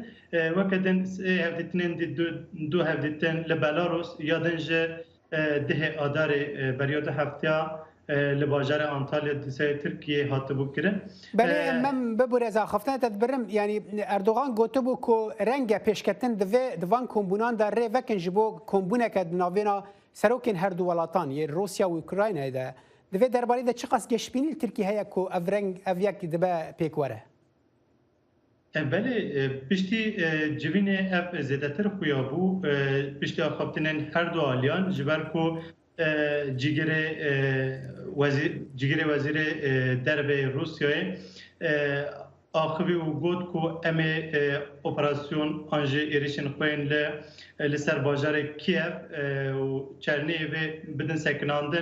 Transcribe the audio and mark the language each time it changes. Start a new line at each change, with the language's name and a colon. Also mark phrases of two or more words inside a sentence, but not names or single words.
Kurdish: Weke din hevdîtinên dî du hevdîtin li Belarus ya din ji dihê Adarê beriya du hefteya li bajarê Antalya Dîseyê Tirkiye hatibû kirin. Belê mem bibûre axaftina te dibirim yanî Erdogan gotibû ku renge pêşketin divê di van kombûnan de rê vekin ji bo kombûneke di navêna سەرۆکên هەردوو وڵاتان یê Rûsya û Ukraynayê de divê derbarê de çi qas geşbînî Tirkiye heye ku ev yek dibe pêk were? Belê piştî civînê ev zêdetir xuya bû piştî axaftinên her du aliyan ji ber ku cîgerê wezîrê derve Rûsyayê axivî û got ku em ê operasyon an ji êrişên xwe yên li ser bajarê Kiev û Çerniyevê bidin sekinandin.